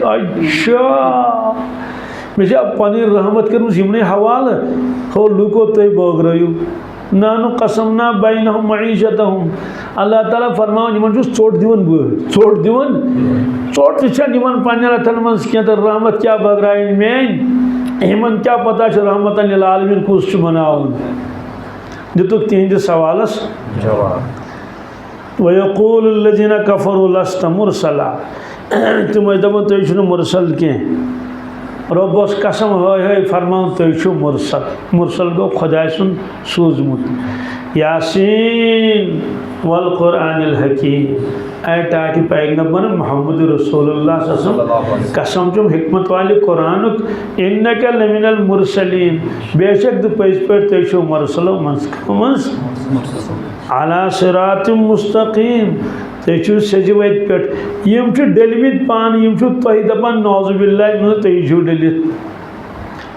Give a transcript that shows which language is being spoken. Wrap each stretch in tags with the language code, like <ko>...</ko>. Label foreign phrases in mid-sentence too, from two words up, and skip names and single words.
<ks>اچھا مے پنٕنۍ رحمت کٔرمٕژ یِمنٕے حوالہٕ ہو لوٗکو تُہۍ بٲگرٲیِو</ks> <ar>نحن قسمنا بینہم معیشتہم</ar> <ks>اللہ تعالیٰ فرماون یمن چھُس ژوٚٹ دِوان بہٕ ژوٚٹ دِوان ژوٚٹ تہِ چھنہٕ یِمن پننٮ۪ن اتھن منٛز کینٛہہ تہٕ رحمت کیاہ بٲگرایِن میٲنۍ یِمن کیاہ پتہ چھُ</ks> <ar>رحمتن للعالمین</ar> <ks>کُس چھُ بناوُن دِتُکھ تِہنٛدِس سوالس جواب</ks> <ar>وَيَقُولُ الَّذِينَ كَفَرُوا لَسْتَ مُرْسَلًا</ar> <ks>تِم ٲسۍ دپان تُہۍ چھِنہٕ مُرسل کینٛہہ رۄبس قسم ہٲے فرماوُن تُہۍ چھِو مُرسل مُرسل گوٚو خۄداے سُنٛد سوٗزمُت</ks> <ar>یاسیٖن والقرآن الحکیم</ar> <ks>اے ٹاٹہِ پیغمبر</ks> <ar>محمد رسول اللہ صلی اللہ علیہ وسلم</ar> <ks>قسم چھُم حکمت والہِ قرآنُک</ks> <ar>اِنَّکَ لَمِنَ الْمُرسَلیٖن</ar> <ks>بے شک تہٕ پٔزۍ پٲٹھۍ تُہۍ چھِو مُرسلو منٛز</ks> <ar>علی صراط</ar> <ks>مستقیم تُہۍ چھِو سیٚزِ وتہِ پٮ۪ٹھ یِم چھِ ڈٔلمٕتۍ پانہٕ یِم چھِو تۄہہِ دپان</ks> <ar>نعوذ باللہ</ar> <ks>منٛز تُہۍ چھِو ڈٔلِتھ</ks>